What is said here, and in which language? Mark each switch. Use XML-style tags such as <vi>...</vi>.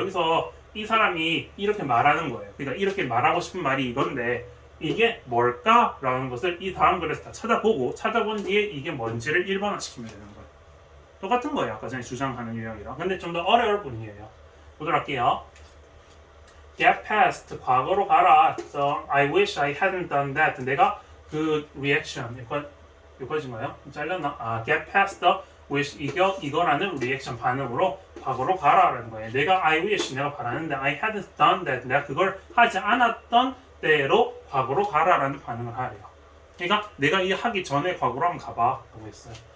<ko>여기서 이 사람이 이렇게 말하는 거예요. 그러니까 이렇게 말하고 싶은 말이 이건데 이게 뭘까? 라는 것을 이 다음 글에서 다 찾아본 뒤에 이게 뭔지를 1번화 시키면 되는 거예요. 똑같은 거예요. 아까 전에 주장하는 유형이랑. 근데 좀 더 어려울 뿐이에요. 보도록 할게요.</ko> <en>Get past,</en> <ko>과거로 가라.</ko> <en>So, I wish I hadn't done that.</en> <ko>내가 그 reaction, 이거인가요? 잘렸나?</ko> <en>Get past the wish,</en> <ko>이거라는 리액션 반응으로 과거로 가라라는 거예요. 내가</ko> <en>I wish,</en> <ko>내가 바라는데</ko> <en>I hadn't done that,</en> <ko>내가 그걸 하지 않았던 때로 과거로 가라라는 반응을 하래요. 그러니까 내가 이 하기 전에 과거로 한번 가봐 라고 했어요.</ko>